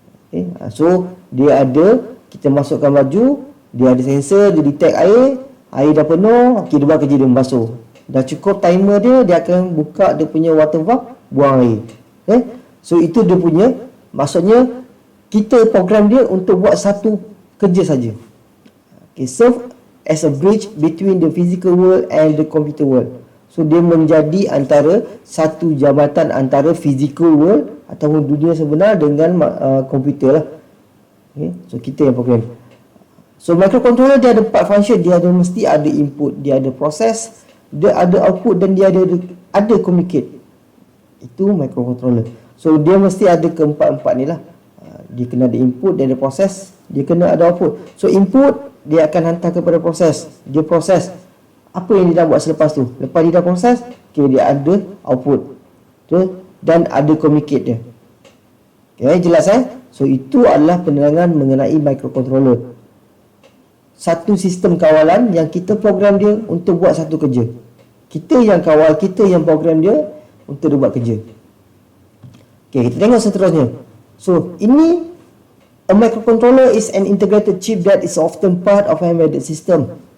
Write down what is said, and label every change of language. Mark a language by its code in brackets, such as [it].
[ms] Okay. So dia ada, kita masukkan baju, dia ada sensor, dia detect air dah penuh, dia buat kerja dia membasuh. Dah cukup timer dia, dia akan buka dia punya water valve, buang air. Okay. So itu dia punya, maksudnya kita program dia untuk buat satu kerja saja. Okay. [en] Serve as a bridge between the physical world and the computer world. [ms] So dia menjadi antara satu jambatan antara physical world ataupun dunia sebenar dengan komputer lah. Okay. So kita yang program. So microcontroller dia ada 4 function. Dia mesti ada input, dia ada proses, dia ada output dan dia ada communicate. Itu microcontroller. So dia mesti ada keempat-empat ni lah. Dia kena ada input, dia ada proses, dia kena ada output. So input dia akan hantar kepada proses. Dia proses apa yang dia dah buat selepas tu. Lepas dia dah proses, okay, dia ada output. Betul? Dan ada communicate dia. Okay, jelas So itu adalah penerangan mengenai microcontroller. Satu sistem kawalan yang kita program dia untuk buat satu kerja. Kita yang kawal, kita yang program dia untuk dia buat kerja. Okay, kita tengok seterusnya. So ini, [en] a microcontroller is an integrated chip that is often part of an embedded system.